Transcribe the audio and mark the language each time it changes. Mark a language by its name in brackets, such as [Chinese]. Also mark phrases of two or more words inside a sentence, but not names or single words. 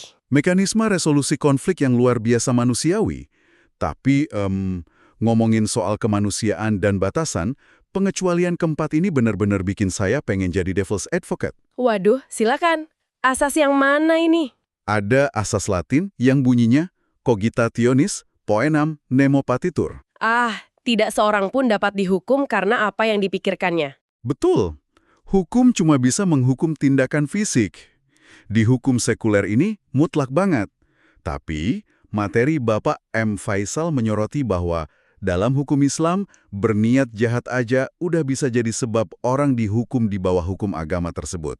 [Indonesian] Mekanisme resolusi konflik yang luar biasa manusiawi. Tapi, ngomongin soal kemanusiaan dan batasan, pengecualian keempat ini benar-benar bikin saya pengen jadi [English] devil's advocate. [Indonesian] Waduh, silakan. Asas yang mana ini? Ada asas Latin yang bunyinya [Latin] cogitationis poenam nemo patitur. [Indonesian] Tidak seorang pun dapat dihukum karena apa yang dipikirkannya. Betul. Hukum cuma bisa menghukum tindakan fisik. Di hukum sekuler ini mutlak banget. Tapi, materi Bapak M. Faisal menyoroti bahwa dalam hukum Islam, berniat jahat aja udah bisa jadi sebab orang dihukum di bawah hukum agama tersebut.